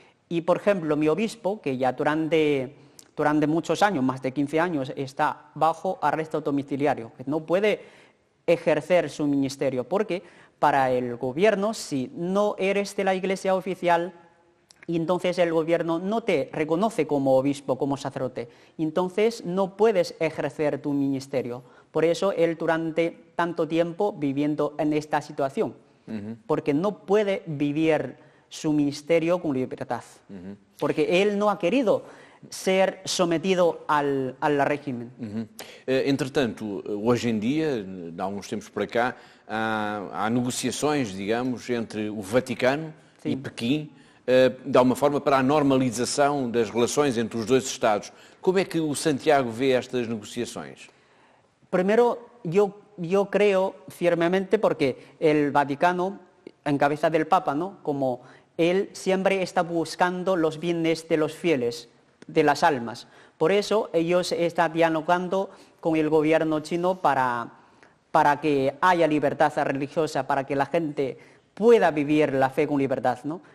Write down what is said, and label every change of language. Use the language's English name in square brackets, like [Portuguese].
[Spanish] Y, por ejemplo, mi obispo, que ya durante muchos años, más de 15 años, está bajo arresto domiciliario, que no puede ejercer su ministerio, porque para el gobierno, si no eres de la iglesia oficial, entonces el gobierno no te reconoce como obispo, como sacerdote, entonces no puedes ejercer tu ministerio. Por eso él durante tanto tiempo viviendo en esta situación, porque no puede vivir su ministerio con libertad, porque él no ha querido ser sometido al régimen. [Portuguese] Entretanto, hoje em dia, há uns tempos para cá, há negociações, digamos, entre o Vaticano e Pequim, de alguma forma para a normalização das relações entre os dois Estados. Como é que o Santiago vê estas negociações? [Spanish] Primero, yo creo firmemente porque el Vaticano, en cabeza del Papa, ¿no? Como él siempre está buscando los bienes de los fieles, de las almas. Por eso ellos están dialogando con el gobierno chino para que haya libertad religiosa, para que la gente pueda vivir la fe con libertad, ¿no?